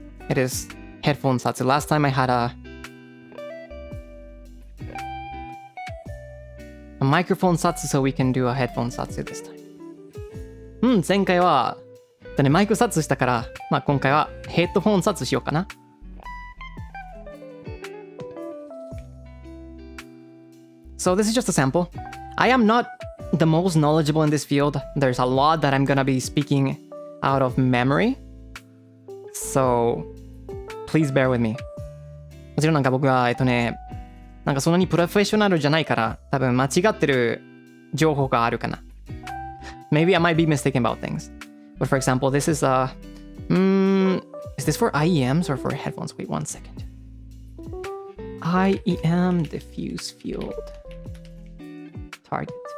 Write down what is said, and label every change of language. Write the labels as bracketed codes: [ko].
[en] It is headphone satsu. Last time I had a microphone satsu, so we can do a headphone satsu this time. [ja] 前回はマイクサツしたから、まあ今回はヘッドフォンサツしようかな。 [en] So this is just a sample. I am not the most knowledgeable in this field. There's a lot that I'm gonna be speaking out of memory. So please bear with me. [ja] もちろんなんか僕はなんかそんなにプロフェッショナルじゃないから多分間違ってる情報があるかな。 [en] Maybe I might be mistaken about things. But for example, this is is this for IEMs or for headphones? Wait 1 second. IEM diffuse field target.